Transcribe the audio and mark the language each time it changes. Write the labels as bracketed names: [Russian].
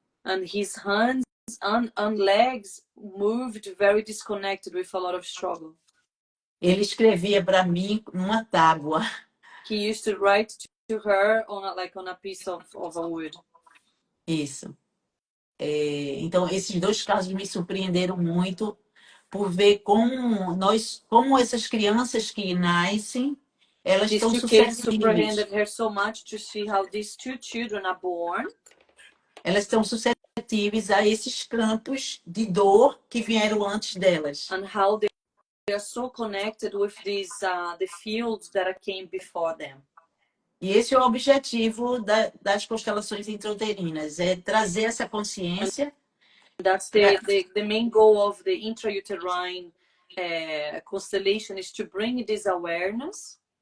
[English] And his hands and legs moved very disconnected with a lot of struggle. [Portuguese] Ele escrevia para mim numa tábua. [English] He used to write to her on a piece of a wood. [Portuguese] Isso. Então, esses dois casos me surpreenderam muito por ver como essas crianças que nascem, elas [English] These [Portuguese] estão [English] two cases [Portuguese] suscetíveis. [English] surpreended her so much to see how these two children are born. [Portuguese] Elas estão suscetíveis a esses campos de dor que vieram antes delas. [English] And how they are so connected with these the fields that came before them. [Portuguese] E esse é o objetivo das constelações intrauterinas, é trazer essa consciência. [English] That's the main goal of the intrauterine constellation, is to bring this awareness.